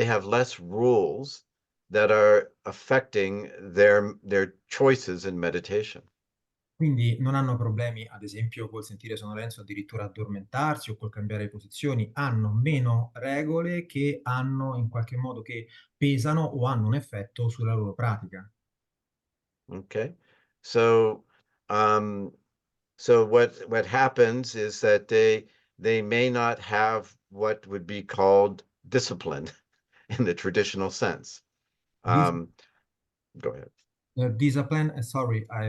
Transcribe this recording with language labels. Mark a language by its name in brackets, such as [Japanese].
[English] They have less rules that are affecting their choices in meditation. [Italian] Quindi non hanno problemi, ad esempio, col sentire sonnolenza o addirittura addormentarsi o col cambiare posizioni, hanno meno regole che hanno in qualche modo che pesano o hanno un effetto sulla loro pratica. [English] Okay, so um, what happens is that they may not have what would be called discipline in the traditional sense. Go ahead. Discipline, sorry,